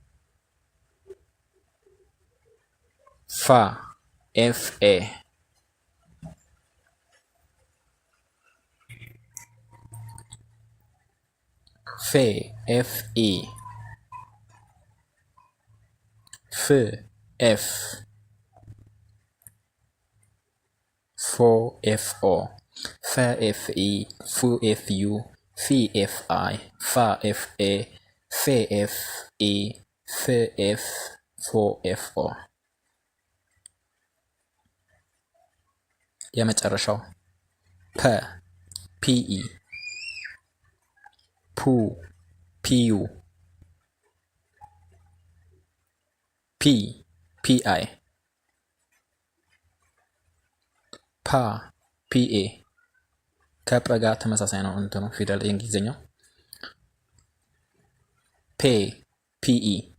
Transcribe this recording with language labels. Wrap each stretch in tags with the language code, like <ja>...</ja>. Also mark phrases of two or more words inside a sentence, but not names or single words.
<am>ፋ FA ፌ FE ፍ F ፎ FO ፈ FE ፉ FU ፊ FI ፋ FA ፌ FE ፍ F ፎ FO የመጨረሻው ፐ PE ፑ PU ፒ PI ፓ PA ከጰ ጋር ተመሳሳይ ነው እንትኑ ፊደል የእንግሊዝኛው ፔ PE</am>